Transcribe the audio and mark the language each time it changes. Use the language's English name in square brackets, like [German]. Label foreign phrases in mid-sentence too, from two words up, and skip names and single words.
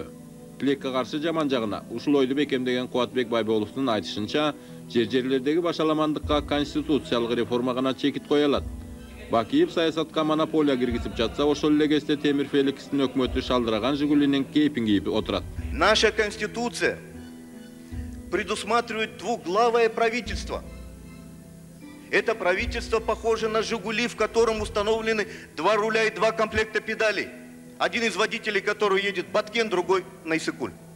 [Kyrgyz] Тилекке каршы жаман жагына ушул ойду бекемдеген Кубатбек Байболовдун айтышынча, жер-жерлердеги башаламандыкка конституциялык реформа гана чекит кое алат. Бакиев саясатка монополия киргизип жатса, ошол эле кезде Темир Феликстин өкмөтү шалдыраган Жигулинин кейпин кийип отурат. [Russian] Наша конституция предусматривает двуглавое правительство. Это правительство похоже на «Жигули», в котором установлены 2 руля и 2 комплекта педалей. Один из водителей, который едет в Баткен, другой на Иссыкуль.